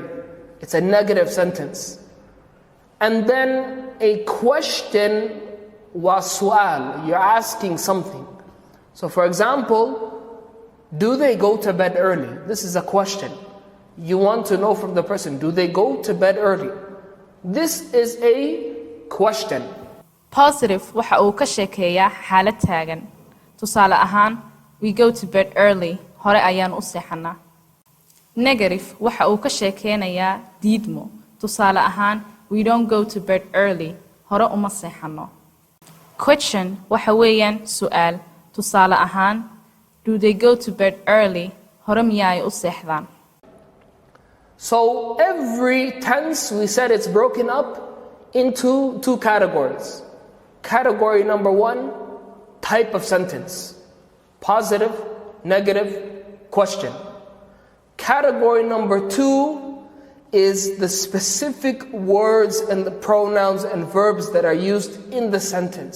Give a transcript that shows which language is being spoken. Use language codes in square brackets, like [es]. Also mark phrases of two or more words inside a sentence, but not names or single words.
[en] It's a negative sentence. And then a question was su'al. You're asking something. So for example, do they go to bed early? This is a question. You want to know from the person, do they go to bed early? This is a question. [so] Positive waxa uu ka sheekeeyaa xaalad taagan. Tusaale ahaan, [en] we go to bed early. [so] Hore ayaan u seexanaa. Negative waxa uu ka sheekeynayaa diidmo. Tusaale ahaan, [en] we don't go to bed early. [so] Hore uma seexano. Question waxa weeyaan su'aal. Tusaale ahaan, [en] do they go to bed early? [so] Hore miyay u seexdaan? [en] So every tense, we said it's broken up into 2 categories. Category number 1, type of sentence. Positive, negative, question. Category number 2 is the specific words and the pronouns and verbs that are used in the sentence.